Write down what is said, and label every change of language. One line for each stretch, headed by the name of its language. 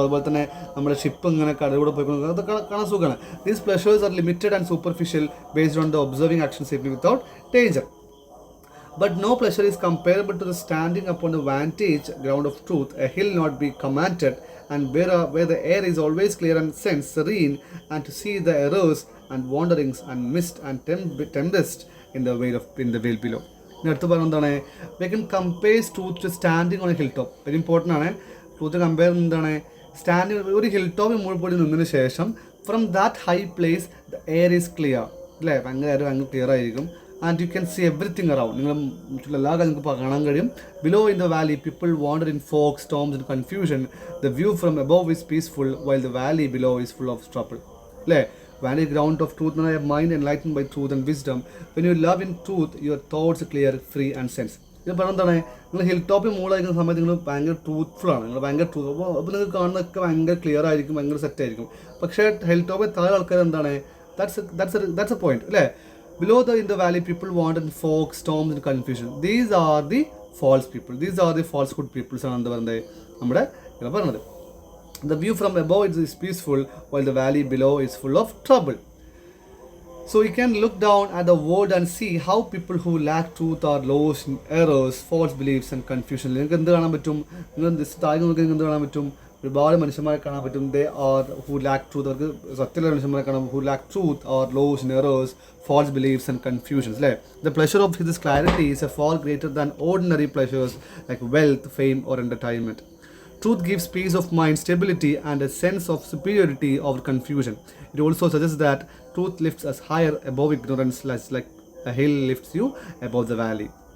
Malayalam: അതുപോലെ തന്നെ നമ്മുടെ ഷിപ്പ് ഇങ്ങനെ കടലിലൂടെ പോയിക്കൊണ്ട് അത് കാണാൻ സുഖമാണ്.
English: These pleasures are limited and superficial based on the observing action safely without danger. But no pleasure is comparable to the standing upon the vantage ground of truth, a hill not be commanded, and where the air is always clear and sense serene, and to see the errors and wanderings and mist and tempest in the veil below.
Malayalam: അടുത്ത് പറഞ്ഞ എന്താണ്?
English: We can compare truth to standing on a hilltop. Very important ആണ്. Truth compare എന്താണ്? Standing ഒരു hill ടോപ്പിൽ
Malayalam: മുകളിൽ പോയി നിന്നതിന് ശേഷം
English: from that high place the air is clear
Malayalam: അല്ലേ, ഭയങ്കര ക്ലിയർ ആയിരിക്കും.
English: and you can see everything around,
Malayalam: നിങ്ങൾ ചുറ്റും എല്ലാ കാര്യം നിങ്ങൾക്ക് കാണാൻ കഴിയും.
English: Below in the valley people wander in fog, storms and confusion. The view from above is peaceful while the valley below is full of trouble അല്ലേ. Valley ground of truth
Malayalam: എന്ന് പറഞ്ഞാൽ
English: Mind enlighten by truth and wisdom. When you love in truth your thoughts clear, free and sense.
Malayalam: ഇത് പറഞ്ഞാൽ എന്താണ്? നിങ്ങൾ hill ടോപ്പിൽ മുകളിലായിരിക്കുന്ന സമയത്ത് നിങ്ങൾ ഭയങ്കര ട്രൂത്ത്ഫുൾ ആണ്, നിങ്ങൾ ഭയങ്കര ട്രൂത്ത്. അപ്പോൾ നിങ്ങൾക്ക് കാണുന്നതൊക്കെ ഭയങ്കര ക്ലിയർ ആയിരിക്കും, ഭയങ്കര സെറ്റ് ആയിരിക്കും. പക്ഷേ ഹിൽ ടോപ്പിൽ താഴെ ആൾക്കാർ എന്താണ്?
English: That's a point അല്ലേ. Below in the valley, people wander in fog, storms and confusion. These are the false people. These are the falsehood people.
Malayalam: ആണ് പറയുന്നത് നമ്മുടെ ഇവിടെ പറഞ്ഞത്.
English: The view from above is peaceful, while the valley below is full of trouble. So you can look down at the world and see how people who lack truth are lost in errors, false beliefs and confusion.
Malayalam: നിങ്ങൾക്ക് എന്ത് കാണാൻ പറ്റും? നിങ്ങൾ താഴെ നോക്കി എന്ത് കാണാൻ പറ്റും? ഒരുപാട് മനുഷ്യന്മാരെ കാണാൻ പറ്റും.
English: they are who lack truth,
Malayalam: അവർക്ക് സത്യമുള്ള മനുഷ്യന്മാരെ കാണാം.
English: Who lack truth or lost in errors, false beliefs and confusions. The pleasure of this clarity is a far greater than ordinary pleasures like wealth, fame or entertainment. Truth gives peace of mind, stability and a sense of superiority over confusion. It also suggests that truth lifts us higher above ignorance, like a hill lifts you above the valley.